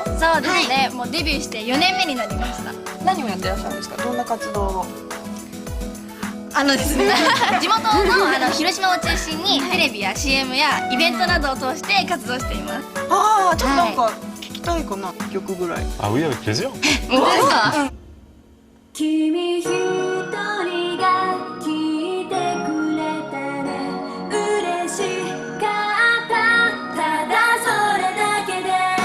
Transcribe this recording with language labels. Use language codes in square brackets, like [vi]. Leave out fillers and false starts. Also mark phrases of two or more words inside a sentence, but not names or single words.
[ja] そうですね、もうデビューして4年目になりました。何をやってらっしゃるんですか？どんな活動を？ですね、地元の広島を中心にテレビや CM やイベントなどを通して活動しています。ちょっとなんか聞きたいかな、1曲ぐらい。 [fr] Oui, avec plaisir. [ja] 本当ですか？君一人が聞いてくれてね、嬉しかった、ただそれだけで。